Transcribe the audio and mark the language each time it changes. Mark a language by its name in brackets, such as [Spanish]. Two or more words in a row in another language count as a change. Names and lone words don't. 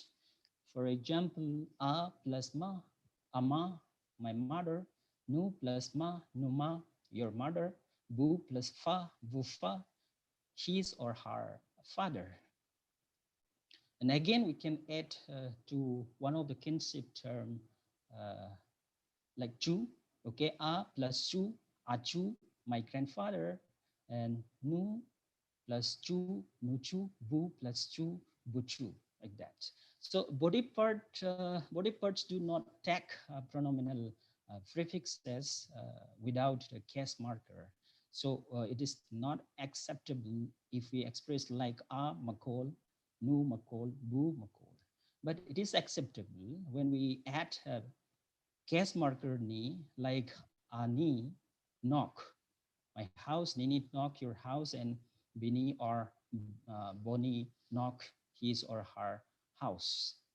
[English] For example, a plus ma, ama, my mother, nu plus ma, numa, your mother, bu plus fa, vufa, his or her father. And again, we can add to one of the kinship term like chu, okay, a plus chu, achu, my grandfather, and nu plus chu, nuchu, bu plus chu, buchu, like that. So body parts do not take pronominal prefixes without a case marker. So it is not acceptable if we express like a makol, nu makol, bu makol. But it is acceptable when we add a case marker ni, like ani, knock. My house, nini knock your house, and bini or boni knock his or her house.